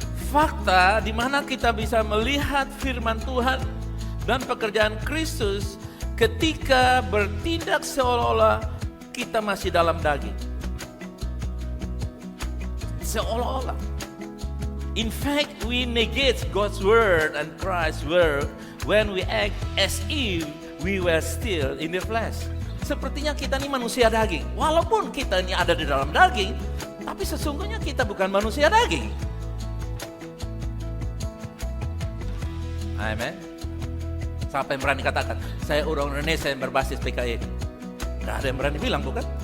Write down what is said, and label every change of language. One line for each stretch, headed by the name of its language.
Indonesian: Fakta di mana kita bisa melihat firman Tuhan dan pekerjaan Kristus ketika bertindak seolah-olah kita masih dalam daging. Seolah-olah.
English: In fact, we negate God's word and Christ's word when we act as if we were still in the flesh.
Indonesian: Sepertinya kita ini manusia daging. Walaupun kita ini ada di dalam daging, tapi sesungguhnya kita bukan manusia daging. Amen. Siapa yang berani katakan, saya orang Indonesia yang berbasis PKI? Gak ada yang berani bilang, bukan?